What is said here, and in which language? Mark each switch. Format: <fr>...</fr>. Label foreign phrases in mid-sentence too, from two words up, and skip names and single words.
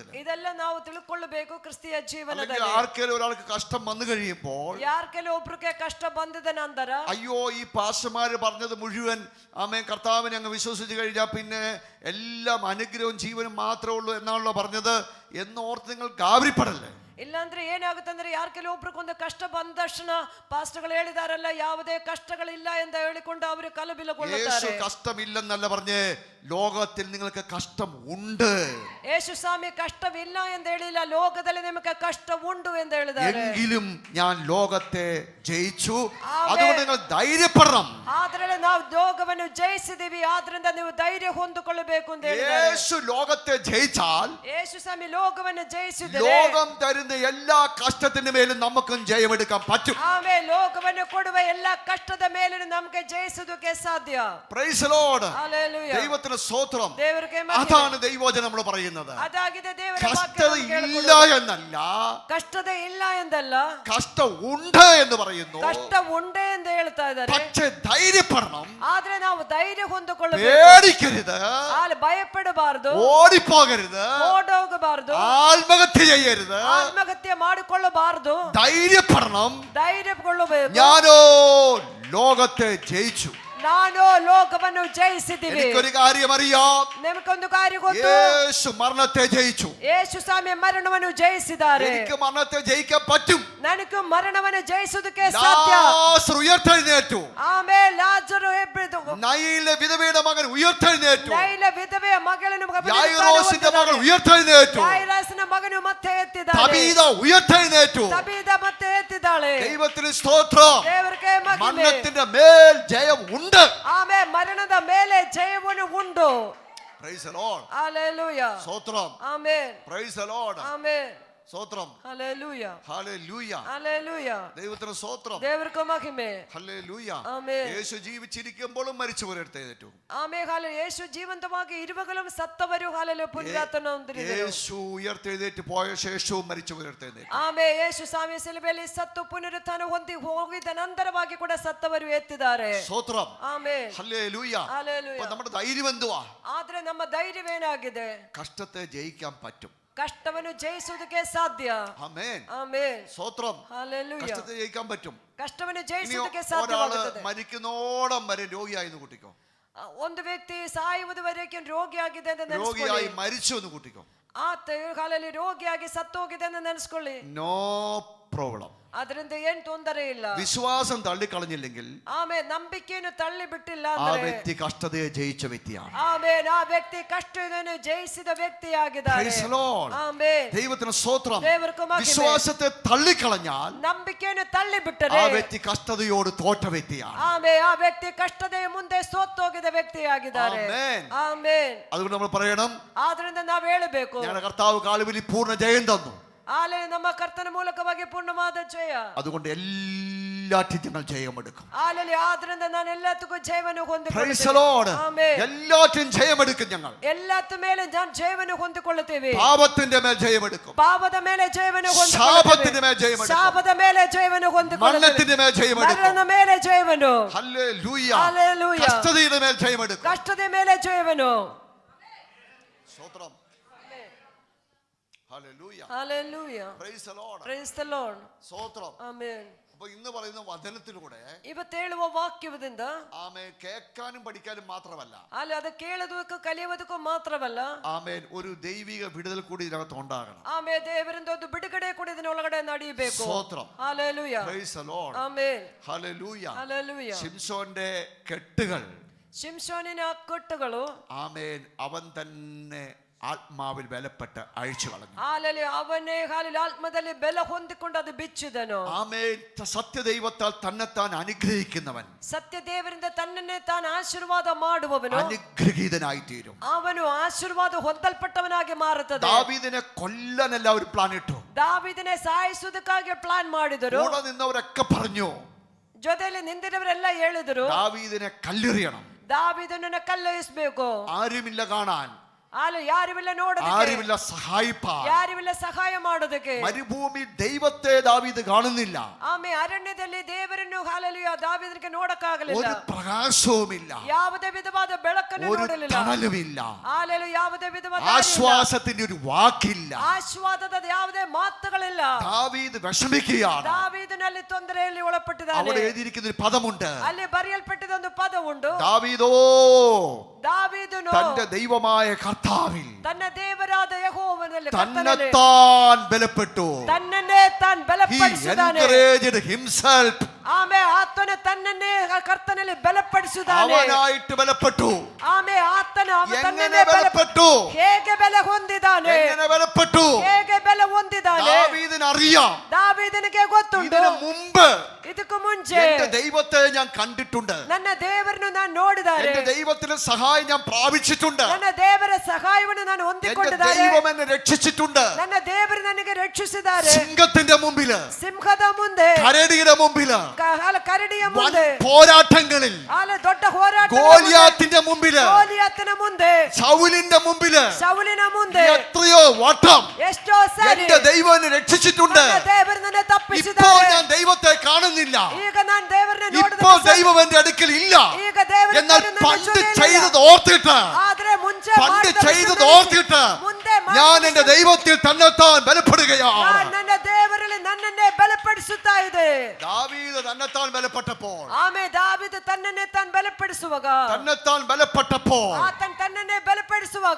<kn>ಇದೆಲ್ಲ ನಾವು ತಿಳ್ಕೊಳ್ಳಬೇಕು ಕ್ರಿಸ್ತಿಯ ಜೀವನದಲ್ಲಿ.</kn> <ml>അല്ലെങ്കിൽ ആർക്കെങ്കിലും ഒരാൾക്ക് കഷ്ടം വന്നു കഴിയുമ്പോൾ</ml> <kn>ಯಾರ ಕೆಲವೊಬ್ಬರಿಗೆ ಕಷ್ಟ ಬಂದಿದ ನಂತರ</kn> <ml>അയ്യോ ഈ പാസ്റ്റർമാര് പറഞ്ഞത് മുഴുവൻ ആമേൻ കർത്താവിനെ അങ്ങ് വിശ്വസിച്ച് കഴിഞ്ഞാൽ പിന്നെ എല്ലാം അനുഗ്രഹവും ജീവനും മാത്രമേ ഉള്ളൂ എന്നാണല്ലോ പറഞ്ഞത് എന്നോർത്ത് നിങ്ങൾ ഗാബരിപ്പെടല്ലേ?</ml> <kn>ಇಲ್ಲಾಂದ್ರೆ ಏನಾಗುತ್ತಂದ್ರೆ ಯಾರ ಕೆಲವೊಬ್ರಿಗೊಂದು ಕಷ್ಟ ಬಂದ ತಕ್ಷಣ ಪಾಸ್ಟರ್ಗಳು ಹೇಳಿದಾರಲ್ಲ ಯಾವುದೇ ಕಷ್ಟಗಳಿಲ್ಲ ಎಂದು ಹೇಳಿಕೊಂಡು ಅವರು ಕಲಬಿಲಗೊಳ್ಳುತ್ತಾರೆ.</kn> <ml>യേശു കഷ്ടമില്ലെന്നല്ല പറഞ്ഞേ, ലോകത്തിൽ നിങ്ങൾക്ക് കഷ്ടം ഉണ്ട്.</ml> <kn>ಯೇಸು ಸ್ವಾಮಿ ಕಷ್ಟವಿಲ್ಲ ಎಂದು ಹೇಳಿಲ್ಲ, ಲೋಕದಲ್ಲಿ ನಿಮಗೆ ಕಷ್ಟ ಉಂಟು ಎಂದು ಹೇಳಿದ್ದಾರೆ.</kn> <ml>എങ്കിലും ഞാൻ ലോകത്തെ ജയിച്ചു, അതുകൊണ്ട് നിങ്ങൾ ധൈര്യപ്പെടണം.</ml> <kn>ಆದ್ರೆ ನಾವು ಲೋಕವನ್ನು ಜಯಿಸಿದೀವಿ, ಆದ್ರಿಂದ ನೀವು ಧೈರ್ಯ ಹೊಂದಿಕೊಳ್ಳಬೇಕು ಅಂತ ಹೇಳಿದ್ದಾರೆ.</kn> <ml>യേശു ലോകത്തെ ജയിച്ചാൽ</ml> <kn>ಯೇಸು ಸ್ವಾಮಿ ಲೋಕವನ್ನು ಜಯಿಸಿದರೆ</kn> <ml>ലോകം തരുന്ന എല്ലാ കഷ്ടത്തിന്റെ മേലും നമുക്കും ജയമെടുക്കാൻ പറ്റും.</ml> <kn>ಆಮೇಲೆ ಲೋಕವನ್ನು ಕೊಡುವ ಎಲ್ಲ ಕಷ್ಟದ ಮೇಲೆ ನಮಗೆ ಜಯಿಸುವುದಕ್ಕೆ ಸಾಧ್ಯ.</kn> <en>Praise the Lord.</en> <kn>ಹಲ್ಲೆಲೂಯ.</kn> <ml>ദൈവത്തിന് സ്തോത്രം.</ml> <kn>ದೇವರಿಗೆ ಮಹಿಮೆ.</kn> <ml>അതാണ് ദൈവവചനം നമ്മൾ പറയുന്നത്.</ml> <kn>ಅದಾಗಿದೆ ದೇವರ</kn> <ml>കഷ്ടത</ml> <kn>ವಾಕ್ಯ.</kn> <ml>ഇല്ല എന്നല്ല,</ml> <kn>ಕಷ್ಟದ ಇಲ್ಲ ಎಂದಲ್ಲ,</kn> <ml>കഷ്ടം ഉണ്ട് എന്ന് പറയുന്നു.</ml> <kn>ಕಷ್ಟ ಉಂಡೆ ಎಂದು ಹೇಳ್ತಾ ಇದ್ದಾರೆ.</kn> <ml>പക്ഷേ ധൈര്യപ്പെടണം,</ml> <kn>ಆದ್ರೆ ನಾವು ಧೈರ್ಯ ಹೊಂದಿಕೊಳ್ಳಬೇಕು.</kn> <ml>പേടിക്കരുത്,</ml> <kn>ಅಲ್ಲಿ ಭಯಪಡಬಾರದು,</kn> <ml>ഓടിപ്പോകരുത്,</ml> <kn>ಓಡೋಗಬಾರದು,</kn> <ml>ആത്മഹത്യ ചെയ്യരുത്,</ml> <kn>ಆತ್ಮಹತ್ಯೆ ಮಾಡಿಕೊಳ್ಳಬಾರದು.</kn> <ml>ധൈര്യപ്പെടണം.</ml> <kn>ಧೈರ್ಯಗೊಳ್ಳಬೇಕು.</kn> <ml>ഞാനോ ലോകത്തെ ജയിച്ചു.</ml> <kn>ನಾನು ಲೋಕವನ್ನು ಜಯಿಸಿದ್ದೀವಿ.</kn> <ml>എനിക്കൊരു കാര്യം അറിയാം,</ml> <kn>ನಿಮಗೊಂದು ಕಾರ್ಯ ಗೊತ್ತು,</kn> <ml>യേശു മരണത്തെ ജയിച്ചു.</ml> <kn>ಯೇಸು ಸ್ವಾಮಿ ಮರಣವನ್ನು ಜಯಿಸಿದ್ದಾರೆ.</kn> <ml>എനിക്ക് മരണത്തെ ജയിക്കാൻ പറ്റും.</ml> <kn>ನನಗೂ ಮರಣವನ್ನು ಜಯಿಸುವುದಕ್ಕೆ ಸಾಧ್ಯ.</kn> <ml>ലാസർ ഉയർത്തെഴുന്നേറ്റു.</ml> <kn>ಆಮೇಲೆ ಲಾಜರು ಎಬ್ಬಿದ್ದು,</kn> <ml>നൈലെ വിധവയുടെ മകൻ ഉയർത്തെഴുന്നേറ്റു.</ml> <kn>ನೈಲ ವಿಧವೆಯ ಮಗಳನ್ನು</kn> <ml>യായിറോസിന്റെ മകൾ ഉയർത്തെഴുന്നേറ്റു.</ml> <kn>ಯಾಯಿರಸನ ಮಗನು ಮತ್ತೆ ಎತ್ತಿದ್ದಾನೆ.</kn> <ml>തബീത ഉയർത്തെഴുന്നേറ്റു.</ml> <kn>ತಬೀದ ಮತ್ತೆ ಎತ್ತಿದ್ದಾಳೆ.</kn> <ml>ദൈവത്തിന് സ്തോത്രം.</ml> <kn>ದೇವರಿಗೆ ಮಹಿಮೆ.</kn> <ml>മരണത്തിന്റെ മേൽ ജയം ഉണ്ട്.</ml> <kn>ಆಮೇಲೆ ಮರಣದ ಮೇಲೆ ಜಯವನ್ನು ಉಂಟು.</kn> <en>Praise the Lord.</en> <kn>ಹല്ಲೆಲೂಯ.</kn> <ml>സ്തോത്രം.</ml> <kn>ಆಮೆನ್.</kn> <en>Praise the Lord.</en> <kn>ಆಮೆನ್.</kn> <ml>സ്തോത്രം. ഹല്ലേലൂയ ഹല്ലേലൂയ. ഹല്ലേലൂയ ദൈവത്തിന് സ്തോത്രം.</ml> <kn>ದೇವರಿಗೆ ಮಹಿಮೆ.</kn> <ml>ഹല്ലേലൂയ. ആമേൻ. യേശു ജീവിച്ചിരിക്കുമ്പോഴും മരിച്ചവരെ എഴുന്നേറ്റു.</ml> <kn>ಆಮೇ ಹಾಲೆ ಯೇಸು ಜೀವಂತವಾಗಿ ಇರುವಾಗಲೂ ಸತ್ತವರು ಹಾಲೆಲು ಪುನರುತ್ಥಾನ ಹೊಂದಿದರು.</kn> <ml>യേശു ഉയർത്തെഴുന്നേറ്റ് പോയ ശേഷവും മരിച്ചവരെ എഴുന്നേറ്റു.</ml> <kn>ಆಮೇ ಯೇಸು ಸ್ವಾಮಿ ಶಿಲುಬೆಯಲ್ಲಿ ಸತ್ತು ಪುನರುತ್ಥಾನ ಹೊಂದಿ ಹೋಗಿದ ನಂತರವಾಗಿ ಕೂಡ ಸತ್ತವರು ಎತ್ತಿದ್ದಾರೆ.</kn> <ml>സ്തോത്രം.</ml> <kn>ಆಮೇ</kn> <ml>ഹല്ലേലൂയ. ഹല്ലേലൂയ. അപ്പൊ നമ്മുടെ ധൈര്യം എന്തുവാ?</ml> <kn>ಆದ್ರೆ ನಮ್ಮ ಧೈರ್ಯವೇನಾಗಿದೆ?</kn> <ml>കഷ്ടത്തെ ജയിക്കാൻ പറ്റും.</ml> <kn>ಕಷ್ಟವನ್ನು ಜಯಿಸುವುದಕ್ಕೆ ಸಾಧ್ಯ.</kn> <ml>ആമേൻ.</ml> <kn>ಆಮೆನ್.</kn> <ml>സ്തോത്രം. ഹല്ലേലൂയ. കഷ്ടത്തെ ജയിക്കാൻ പറ്റും.</ml> <kn>ಕಷ್ಟವನ್ನು</kn> <ml>ഇനി</ml> <kn>ಜಯಿಸುವುದಕ್ಕೆ</kn> <ml>ഒരാള്</ml> <kn>ಸಾಧ್ಯವಾಗುತ್ತದೆ.</kn> <ml>മരിക്കുന്നോടം വരെ രോഗിയായി കൂട്ടിക്കോ.</ml> <kn>ಒಂದು ವ್ಯಕ್ತಿ ಸಾಯುವುದವರೆಗೆ ರೋಗಿಯಾಗಿದೆ ಅಂತ</kn> <ml>രോഗിയായി</ml> <kn>ನೆನೆಸ್ಕೊಳ್ಳಿ.</kn> <ml>മരിച്ചു എന്ന് കൂട്ടിക്കോ.</ml> <kn>ಆತ ಕಾಲಲ್ಲಿ ರೋಗಿಯಾಗಿ ಸತ್ತೋಗಿದೆ ಅಂತ ನೆನೆಸ್ಕೊಳ್ಳಿ.</kn> <en>No problem.</en> <kn>ಅದರಿಂದ ಏನ್ ತೊಂದರೆ ಇಲ್ಲ.</kn> <ml>വിശ്വാസം തള്ളിക്കളഞ്ഞില്ലെങ്കിൽ</ml> <kn>ಆಮೇಲೆ ನಂಬಿಕೆಯನ್ನು ತಳ್ಳಿ ಬಿಟ್ಟಿಲ್ಲ</kn> <ml>ആ</ml> <kn>ಅಂದ್ರೆ</kn> <ml>വ്യക്തി കഷ്ടതയെ ജയിച്ച വ്യക്തിയാണ്.</ml> <kn>ಆಮೇಲೆ ಆ ವ್ಯಕ್ತಿ ಕಷ್ಟವನ್ನು ಜಯಿಸಿದ ವ್ಯಕ್ತಿಯಾಗಿದ್ದಾರೆ.</kn> <en>Praise the Lord.</en> <kn>ಆಮೇಲೆ</kn> <ml>ദൈവത്തിന് സ്തോത്രം.</ml> <kn>ದೇವರಿಗೆ ಮಹಿಮೆ.</kn> <ml>വിശ്വാസത്തെ തള്ളിക്കളഞ്ഞാൽ</ml> <kn>ನಂಬಿಕೆಯನ್ನು ತಳ್ಳಿ ಬಿಟ್ಟರೆ</kn> <ml>ആ വ്യക്തി കഷ്ടതയോട് തോറ്റ വ്യക്തിയാണ്.</ml> <kn>ಆಮೇಲೆ ಆ ವ್ಯಕ್ತಿ ಕಷ್ಟದ ಮುಂದೆ ಸೋತೋಗಿದ ವ್ಯಕ್ತಿಯಾಗಿದ್ದಾರೆ.</kn> <ml>ആമേൻ.</ml> <kn>ಆಮೇಲೆ</kn> <ml>അതുകൊണ്ട് നമ്മൾ പറയണം,</ml> <kn>ಆದ್ರಿಂದ ನಾವು ಹೇಳಬೇಕು,</kn> <ml>ഞങ്ങളുടെ കർത്താവ് കാലുവിൽ പൂർണ്ണ ജയം തന്നു.</ml> <kn>ಆಲೆ ನಮ್ಮ ಕರ್ತನ ಮೂಲಕವಾಗಿ ಪೂರ್ಣವಾದ ಜಯ.</kn> <ml>അതുകൊണ്ട് എല്ലാറ്റിനും ഞങ്ങൾ ജയമെടുക്കും.</ml> <kn>ಆಲೆ ಆದ್ರಿಂದ ನಾನು ಎಲ್ಲದಕ್ಕೂ ಜಯವನ್ನು</kn> <en>Praise the Lord.</en> <kn>ಹೊಂದಿಕೊಳ್ಳುತ್ತೇನೆ.</kn> <ml>എല്ലാറ്റിനും ജയമെടുക്കും ഞങ്ങൾ.</ml> <kn>ಎಲ್ಲತ್ತ ಮೇಲೆ ನಾನು ಜಯವನ್ನು ಹೊಂದಿಕೊಳ್ಳುತ್ತೇವೆ.</kn> <ml>പാപത്തിന്റെ മേൽ ജയമെടുക്കും.</ml> <kn>ಪಾಪದ ಮೇಲೆ ಜಯವನ್ನು</kn> <ml>ശാപത്തിന്റെ മേൽ ജയമെടുക്കും.</ml> <kn>ಶಾಪದ ಮೇಲೆ ಜಯವನ್ನು ಹೊಂದಿಕೊಳ್ಳುತ್ತೇವೆ.</kn> <ml>മരണത്തിന്റെ മേൽ ജയമെടുക്കും.</ml> <kn>ಮರಣದ ಮೇಲೆ ಜಯವನ್ನು.</kn> <ml>ഹല്ലേലൂയ. ഹല്ലേലൂയ. കഷ്ടതയുടെ മേൽ ജയമെടുക്കും. ಕಷ್ಟದ ಮೇಲೆ ಜಯವನ್ನು. സ്തോത്രം. ഹല്ലേലൂയ. ഹല്ലേലൂയ.</ml> <en>Praise the Lord. Praise the Lord.</en> <ml>സ്തോത്രം. ആമേൻ. അപ്പൊ ഇന്ന് പറയുന്ന വചനത്തിലൂടെ</ml> <kn>ಇವತ್ತು ಹೇಳುವ ವಾಕ್ಯದಿಂದ</kn> <ml>ആമേൻ കേൾക്കാനും പഠിക്കാനും മാത്രമല്ല,</ml> <kn>ಅಲ್ಲಿ ಅದು ಕೇಳುವುದಕ್ಕೂ ಕಲಿಯುವುದಕ್ಕೂ ಮಾತ್ರವಲ್ಲ,</kn> <ml>ആമേൻ ഒരു ദൈവിക വിടുതൽ കൂടി ഇതിനകത്ത് ഉണ്ടാകണം.</ml> <kn>ಆಮೇಲೆ ದೇವರಿಂದ ಒಂದು ಬಿಡುಗಡೆ ಕೂಡ ಇದನ್ನೊಳಗಡೆ ನಡೆಯಬೇಕು.</kn> <ml>സ്തോത്രം.</ml> <kn>ಹಲ್ಲೆಲೂಯ.</kn> <en>Praise the Lord.</en> <kn>ಆಮೆನ್.</kn> <ml>ഹല്ലേലൂയ. ഹല്ലേലൂയ. ശിംശോന്റെ കെട്ടുകൾ</ml> <kn>ಶಿಂಶೋನಿನ ಕಟ್ಟುಗಳು</kn> <ml>ആമേൻ അവൻ തന്നെ ആത്മാവിൽ ബലപ്പെട്ട് അഴിച്ചു കളഞ്ഞു.</ml> <kn>ಹಾಲಲ್ಲಿ ಅವನೇ ಹಾಲಲ್ಲಿ ಆತ್ಮದಲ್ಲಿ ಬೆಲ ಹೊಂದಿಕೊಂಡು ಅದು ಬಿಚ್ಚಿದನು.</kn> <ml>ആമേൻ സത്യദൈവത്താൽ തന്നെത്താൻ അനുഗ്രഹിക്കുന്നവൻ</ml> <kn>ಸತ್ಯ ದೇವರಿಂದ ತನ್ನನ್ನೇ ತಾನು ಆಶೀರ್ವಾದ ಮಾಡುವವನು</kn> <ml>അനുഗ്രഹീതനായി തീരും.</ml> <kn>ಅವನು ಆಶೀರ್ವಾದ ಹೊಂದಲ್ಪಟ್ಟವನಾಗಿ ಮಾರುತ್ತದೆ.</kn> <ml>ദാവീദിനെ കൊല്ലാൻ എല്ലാവരും പ്ലാൻ ഇട്ടു.</ml> <kn>ದಾವೀದನೇ ಸಾಯಿಸುವುದಕ್ಕಾಗಿ ಪ್ಲಾನ್ ಮಾಡಿದರು.</kn> <ml>കൂടെ നിന്നവരൊക്കെ പറഞ്ഞു,</ml> <kn>ಜೊತೆಯಲ್ಲಿ ನಿಂತಿದ್ದವರೆಲ್ಲ ಹೇಳಿದರು,</kn> <ml>ദാവീദിനെ കല്ലെറിയണം.</ml> <kn>ದಾವೀದನನ್ನ ಕಲ್ಲೆಯಿಸಬೇಕು.</kn> <ml>ആരുമില്ല കാണാൻ,</ml> <kn>ಅಲ್ಲಿ ಯಾರಿಲ್ಲ ನೋಡೋದಕ್ಕೆ,</kn> <ml>ആരുമില്ല സഹായിപ്പാൻ.</ml> <kn>ಯಾರಿಲ್ಲ ಸಹಾಯ ಮಾಡೋದಕ್ಕೆ.</kn> <ml>മരുഭൂമി ദൈവത്തെ ദാവീദ് കാണുന്നില്ല.</ml> <kn>ಆಮೆ ಅರಣ್ಯದಲ್ಲಿ ದೇವರನ್ನು ಹಾಲಲಿಯ ದಾವೀದನಿಗೆ ನೋಡಕ್ಕಾಗಲಿಲ್ಲ.</kn> <ml>ഒരു പ്രകാശവുമില്ല,</ml> <kn>ಯಾವುದೇ ವಿಧವಾದ ಬೆಳಕನ್ನು</kn> <ml>ഒരു</ml> <kn>ನೋಡಲಿಲ್ಲ.</kn> <ml>തണലുമില്ല,</ml> <kn>ಹಾಲೆಲು ಯಾವುದೇ ವಿಧವಾದ</kn> <ml>ആശ്വാസത്തിന്റെ ഒരു വാക്കില്ല.</ml> <kn>ಆಶ್ವಾದದ ಯಾವುದೇ ಮಾತುಗಳಿಲ್ಲ.</kn> <ml>ദാവീദ് വിഷമിക്കുകയാണ്.</ml> <kn>ದಾವೀದನಲ್ಲಿ ತೊಂದರೆಯಲ್ಲಿ ಒಳಪಟ್ಟಿದ್ದಾನೆ.</kn> <ml>അവിടെ എഴുതിയിരിക്കുന്ന ഒരു പദമുണ്ട്,</ml> <kn>ಅಲ್ಲಿ ಬರೆಯಲ್ಪಟ್ಟಿದ ಒಂದು ಪದ ಉಂಟು.</kn> <ml>ദാവീദോ</ml> <kn>ದಾವೀದನು</kn> <ml>തന്റെ ദൈവമായ കർത്താവിൽ</ml> <kn>ತನ್ನ ದೇವರಾದ ಯೆಹೋವನಲ್ಲಿ</kn> <ml>തന്നെത്താൻ ബലപ്പെട്ടു.</ml> <kn>ತನ್ನನ್ನೇ ತಾನು</kn> <en>He</en> <kn>ಬಲಪಡಿಸಿದ್ದಾನೆ.</kn> <en>encouraged himself.</en> <kn>ಆಮೆ ಆತನು ತನ್ನನ್ನೇ ಕರ್ತನಲ್ಲಿ ಬಲಪಡಿಸಿದ್ದಾನೆ.</kn> <ml>അവനായിട്ട് ബലപ്പെട്ടു.</ml> <kn>ಆಮೆ ಆತನು</kn> <ml>എങ്ങനെ</ml> <kn>ತನ್ನನ್ನೇ</kn> <ml>ബലപ്പെട്ടു?</ml> <kn>ಹೇಗೆ ಬೆಲೆ ಹೊಂದಿದ್ದಾನೆ?</kn> <ml>എങ്ങനെ ബലപ്പെട്ടു?</ml> <kn>ಹೇಗೆ ಬೆಲೆ ಹೊಂದಿದ್ದಾನೆ?</kn> <ml>ദാവീദിന് അറിയാം,</ml> <kn>ದಾವೀದನಿಗೆ ಗೊತ್ತುಂಟು,</kn> <ml>ഇതിനു മുമ്പ്</ml> <kn>ಇದಕ್ಕೂ ಮುಂಚೆ</kn> <ml>എന്റെ ദൈവത്തെ ഞാൻ കണ്ടിട്ടുണ്ട്.</ml> <kn>ನನ್ನ ದೇವರನ್ನು ನಾನು ನೋಡಿದ್ದಾರೆ.</kn> <ml>എന്റെ ദൈവത്തിന്റെ സഹായം ഞാൻ പ്രാപിച്ചിട്ടുണ്ട്.</ml> <kn>ನನ್ನ ದೇವರ ಸಹಾಯವನ್ನು ನಾನು</kn> <ml>എന്റെ</ml> <kn>ಹೊಂದಿಕೊಂಡಿದ್ದಾರೆ.</kn> <ml>ദൈവം എന്നെ രക്ഷിച്ചിട്ടുണ്ട്.</ml> <kn>ನನ್ನ ದೇವರು ನನಗೆ ರಕ್ಷಿಸಿದ್ದಾರೆ.</kn> <ml>സിംഹത്തിന്റെ മുമ്പില്,</ml> <kn>ಸಿಂಹದ ಮುಂದೆ,</kn> <ml>കരടിയുടെ മുമ്പില്,</ml> <kn>ಕರಡಿಯ</kn> <ml>വൻ</ml> <kn>ಮುಂದೆ,</kn> <ml>പോരാട്ടങ്ങളിൽ,</ml> <kn>ದೊಡ್ಡ ಹೋರಾಟ,</kn> <ml>ഗോലിയാത്തിന്റെ മുമ്പില്,</ml> <kn>ಗೋಲಿಯಾತನ ಮುಂದೆ,</kn> <ml>ശൗലിന്റെ മുമ്പില്</ml> <kn>ಶೌಲಿನ ಮುಂದೆ</kn> <ml>എത്രയോ വട്ടം</ml> <kn>ಎಷ್ಟೋ ಸಾರಿ</kn> <ml>എന്റെ ദൈവം എന്നെ രക്ഷിച്ചിട്ടുണ്ട്.</ml> <kn>ನನ್ನ ದೇವರು ನನ್ನ</kn> <ml>ഇപ്പോൾ</ml> <kn>ತಪ್ಪಿಸಿದ್ದಾರೆ.</kn> <ml>ഞാൻ ദൈവത്തെ കാണുന്നില്ല.</ml> <kn>ಈಗ ನಾನು ದೇವರನ್ನ</kn> <ml>ഇപ്പോൾ ദൈവം എന്റെ അടുക്കൽ ഇല്ല.</ml> <kn>ಈಗ ದೇವರು</kn> <ml>എന്നാൽ</ml> <kn>ನನ್ನ</kn> <ml>പണ്ട്</ml> <kn>ಜೊತೆಯಲ್ಲಿ ಇಲ್ಲ.</kn> <ml>ചെയ്തത് ഓർത്തിട്ട്,</ml> <kn>ಆದ್ರೆ ಮುಂಚೆ</kn> <ml>പണ്ട്</ml> <kn>ಮಾಡಿದ</kn> <ml>ചെയ്തത്</ml> <kn>ವಿಷಯದಲ್ಲಿ</kn> <ml>ഓർത്തിട്ട്</ml> <kn>ಮುಂದೆ</kn> <ml>ഞാൻ</ml> <kn>ಮಾಡಿದ</kn> <ml>എന്റെ ദൈവത്തിൽ തന്നെത്താൻ ബലപ്പെടുകയാണ്.</ml> <kn>ನಾನು ನನ್ನ ದೇವರಲ್ಲಿ ನನ್ನನ್ನೇ ಬಲಪಡಿಸುತ್ತಾ ಇದೆ.</kn> <ml>ദാവീദ് തന്നെത്താൻ ബലപ്പെട്ടപ്പോൾ,</ml> <kn>ಆಮೇಲೆ ದಾವೀದ ತನ್ನನ್ನೇ ತಾನು ಬಲಪಡಿಸುವಾಗ,</kn> <ml>തന്നെത്താൻ ബലപ്പെട്ടപ്പോൾ</ml> <kn>ಆತನ ತನ್ನನ್ನೇ ಬಲಪಡಿಸುವಾಗ</kn>